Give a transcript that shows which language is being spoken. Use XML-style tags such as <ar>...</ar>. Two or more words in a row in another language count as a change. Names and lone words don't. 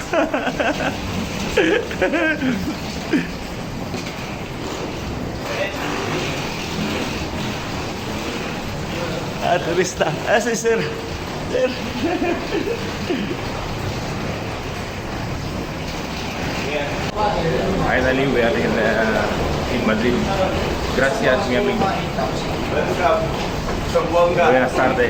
<es>Turista. Si sir. Sir.</es> <en>Finally, we are in Madrid.</en> <es>Gracias, mi amigo.</es> <en>Welcome. Sambuanga.</en> <es>Buenas tardes.</es>